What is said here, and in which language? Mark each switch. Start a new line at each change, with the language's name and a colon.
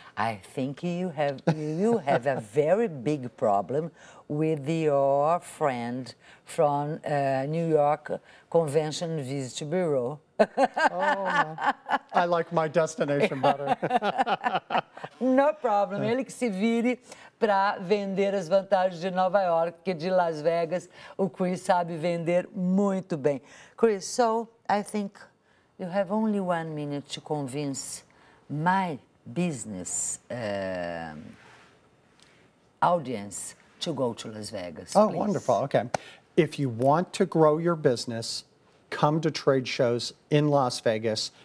English: I think you have a very big problem with your friend from New York Convention Visitor Bureau. Oh, no. I like my destination better. No problem.
Portuguese: Ele que se vire para vender as vantagens de Nova York, porque de Las Vegas o Chris sabe vender muito bem.
English: Chris, so I think you have only 1 minute to convince my business audience to go to Las Vegas. Oh, please. wonderful. Okay. If you want to grow your business, come to trade shows in Las Vegas.